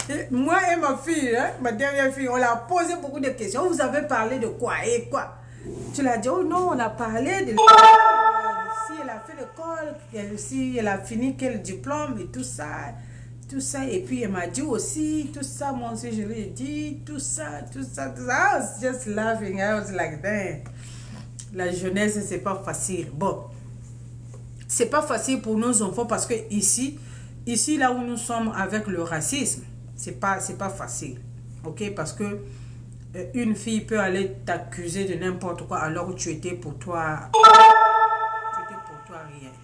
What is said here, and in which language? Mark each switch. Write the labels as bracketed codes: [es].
[fr] Moi et ma fille, hein, ma dernière fille, on l'a posé beaucoup de questions. Vous avez parlé de quoi et quoi? Tu l'as dit, oh non, on a parlé de l'école, si elle a fait l'école, si elle a fini quel diplôme et tout ça. Tout ça, et puis elle m'a dit aussi, tout ça, moi aussi je lui ai dit, tout ça. [en] I was just laughing, I was like, damn. [fr] La jeunesse, c'est pas facile. Bon, c'est pas facile pour nos enfants parce que ici là où nous sommes avec le racisme, c'est pas facile. Ok, parce que une fille peut aller t'accuser de n'importe quoi alors que tu étais pour toi rien.